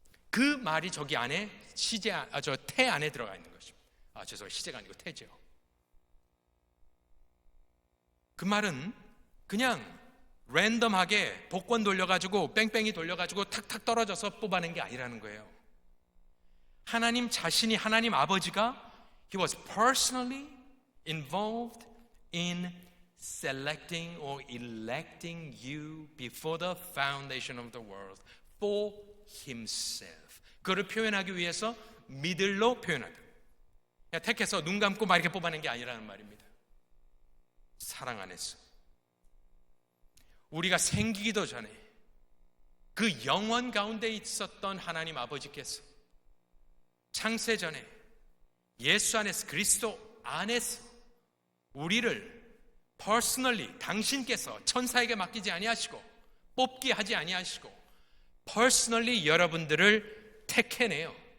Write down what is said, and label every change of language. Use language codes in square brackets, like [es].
[ko] 그 말이 저기 안에 저 태 안에 들어가 있는 것입니다. 죄송해요. 시제가 아니고 태죠. 그 말은 그냥 랜덤하게 복권 돌려가지고 뺑뺑이 돌려가지고 탁탁 떨어져서 뽑아낸 게 아니라는 거예요. 하나님 자신이, 하나님 아버지가 [en] He was personally involved in selecting or electing you before the foundation of the world for Himself. [ko] 그를 표현하기 위해서 믿을로 표현한다. 택해서 눈 감고 막 이렇게 뽑아낸 게 아니라는 말입니다. 사랑 안에서 우리가 생기기도 전에 그 영원 가운데 있었던 하나님 아버지께서 창세 전에 예수 안에서, 그리스도 안에서 우리를 personally, 당신께서 천사에게 맡기지 아니하시고 뽑기 하지 아니하시고 personally 여러분들을 택해내요.